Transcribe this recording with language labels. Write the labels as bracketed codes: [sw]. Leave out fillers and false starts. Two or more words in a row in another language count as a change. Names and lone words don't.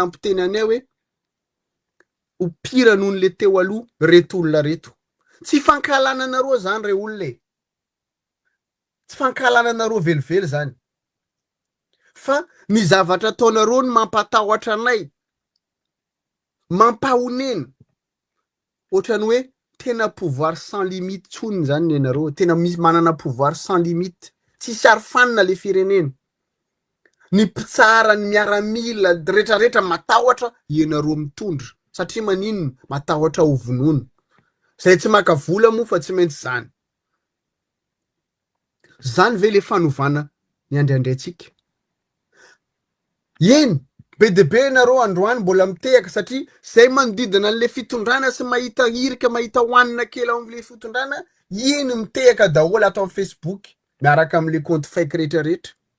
[mg] nampiteny anay hoe ho pira noho ny le teo aloha reto olona reto tsy fankahalana anareo zany re olona e tsy fankahalana anareo velively zany fa ny zavatra ataonareo ny mampatahotra anay mampahonena ohatrany hoe tena [fr] pouvoir sans limite [mg] tsony zany ianareo tena manana [fr] pouvoir sans limite [mg] tsisy arofanina le firenena ny mpitsara ny miaramila rehetrarehetra matahotra ianareo mitondra satria maninona matahotra ho vonoina zay tsy maka vola moa fa tsy maintsy zany ve le fanovana ny andriandraitsika eny be de be nareo androany mbola mitehaka satria zay manodidina an'le fitondrana sy mahita hirika mahita hoanina kely ao am'le fitondrana eny mitehaka daholo atao amy Facebook miaraka am'le compte fake rehetrarehetra